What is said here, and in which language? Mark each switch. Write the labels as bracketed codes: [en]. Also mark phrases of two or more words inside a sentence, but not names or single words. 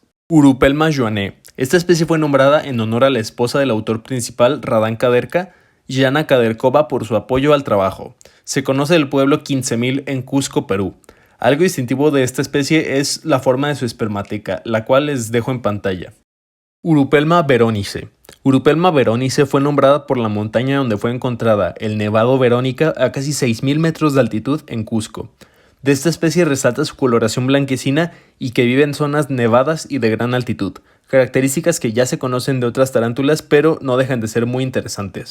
[es] Urupelma joané. Esta especie fue nombrada en honor a la esposa del autor principal, Radán Kaderka, Yana Kaderkova, por su apoyo al trabajo. Se conoce del pueblo 15.000 en Cusco, Perú. Algo distintivo de esta especie es la forma de su espermateca, la cual les dejo en pantalla. Urupelma veronice. Urupelma veronice fue nombrada por la montaña donde fue encontrada, el Nevado Verónica, a casi 6.000 metros de altitud en Cusco. De esta especie resalta su coloración blanquecina y que vive en zonas nevadas y de gran altitud, características que ya se conocen de otras tarántulas pero no dejan de ser muy interesantes.